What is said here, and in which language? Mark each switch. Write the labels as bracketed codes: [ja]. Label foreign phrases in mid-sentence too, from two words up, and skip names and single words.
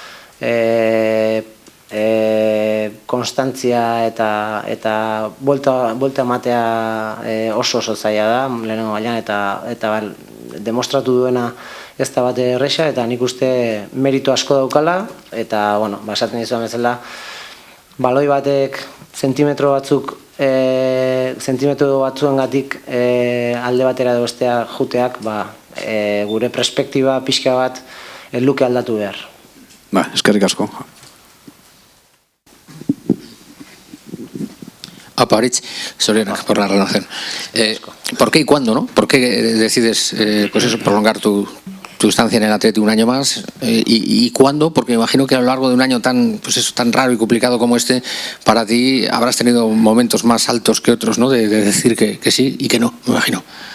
[eu] konstantzia eta buelta ematea oso zaila da, lehenengo bailan, eta demostratu duena ez da bat erresa, eta nik uste meritu asko daukala, eta esaten dizuan bezala, baloi batek zentimetro batzuengatik alde batera edo bestea juteak, gure perspektiba pixka bat ez luke aldatu behar. Eskerrik asko. [es] Aritz, Sorionak por la relación. ¿Por qué y cuándo, no? ¿Por qué decides prolongar tu estancia en el Athletic un año más? ¿Y cuándo? Porque me imagino que a lo largo de un año tan raro y complicado como este, para ti habrás tenido momentos más altos que otros, ¿no? De decir que sí y que no, me imagino.